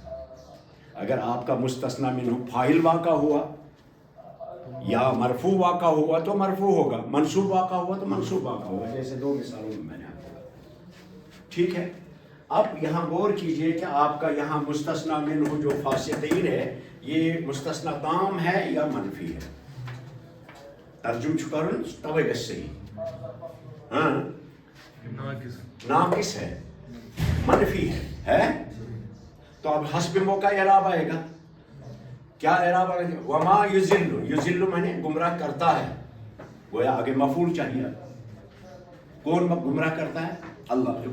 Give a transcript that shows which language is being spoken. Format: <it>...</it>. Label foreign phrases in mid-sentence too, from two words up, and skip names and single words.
<ur>اگر آپ کا مستثنی منہ فاعل واقع ہوا یا مرفوع واقع ہوا تو مرفوع ہوگا, منصوب واقع ہوا تو منصوب واقع ہوگا. جیسے دو مثالوں میں نے آپ کو. ٹھیک ہے. اب یہاں غور کیجئے کہ آپ کا یہاں مستثنی منہ جو فاسقین ہے یہ مستثنی تام ہے یا منفی ہے.</ur> <ks>ترجم چھکرن توے گس صحیح.</ks> <ur>ہاں ناقص ہے, منفی ہے. تو اب حسب موقع اعراب آئے گا. کیا اعراب آئے گا؟</ur> <ar>وما یضل.</ar> <ur>یضل میں نے گمراہ کرتا ہے. گویا آگے مفعول چاہیے. کون گمراہ کرتا ہے؟ اللہ.</ur>